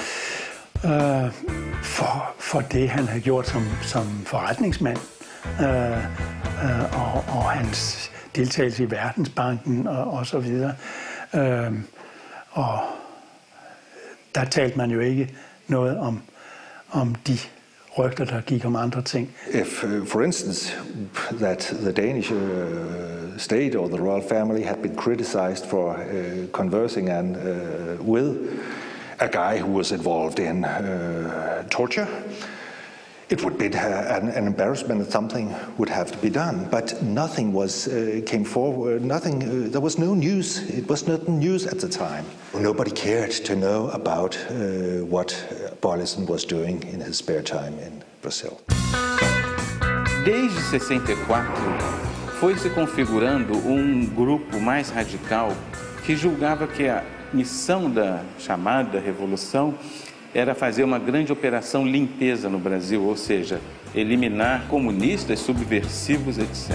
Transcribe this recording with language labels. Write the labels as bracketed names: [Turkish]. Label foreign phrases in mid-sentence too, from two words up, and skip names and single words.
[Danish] For det, han havde gjort som forretningsmand, og hans deltagelse i Verdensbanken og så videre. Og der talte man jo ikke noget om de rygter, der gik om andre ting. [English] If, for instance, that the Danish state or the royal family had been criticized for conversing with a guy who was involved in torture, it would be an embarrassment and something would have to be done. But nothing came forward. There was no news. It was not news at the time. Nobody cared to know about what Bojlesen was doing in his spare time in Brazil. [Portuguese] Desde 64, foi se configurando grupo mais radical que julgava que a missão da chamada revolução era fazer uma grande operação limpeza no Brasil, ou seja, eliminar comunistas, subversivos, etc.